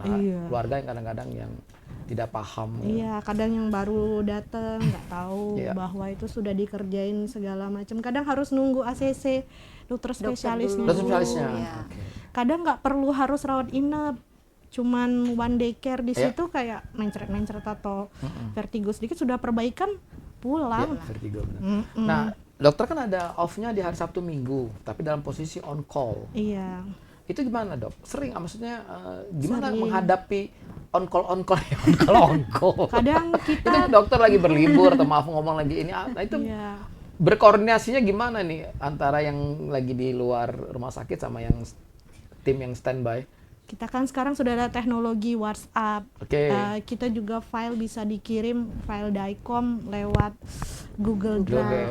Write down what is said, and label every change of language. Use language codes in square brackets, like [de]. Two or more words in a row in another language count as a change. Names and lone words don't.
[id] Iya. keluarga yang kadang-kadang yang tidak paham. Iya, kadang yang baru datang nggak tahu Iya. bahwa itu sudah dikerjain segala macam. Kadang harus nunggu ACC dokter spesialisnya. Dokter dulu. spesialisnya. Iya. Oke. Kadang nggak perlu harus rawat inap, cuman [en] one day care [id] di Iya. situ kayak mencret-mencret atau vertigo sedikit sudah perbaikan pulang. Ya, vertigo benar. Nah, dokter kan ada off-nya di hari Sabtu Minggu, tapi dalam posisi [en] on call. [id] Iya. Itu gimana dok? Sering, maksudnya gimana Sering. menghadapi [en] on call on call? [id] Kadang Itu kita dokter lagi berlibur atau maaf ngomong lagi ini, nah itu iya. berkoordinasinya gimana nih antara yang lagi di luar rumah sakit sama yang tim yang standby? Kita kan sekarang sudah ada teknologi WhatsApp. Oke. Kita juga file bisa dikirim file DICOM lewat Google Drive.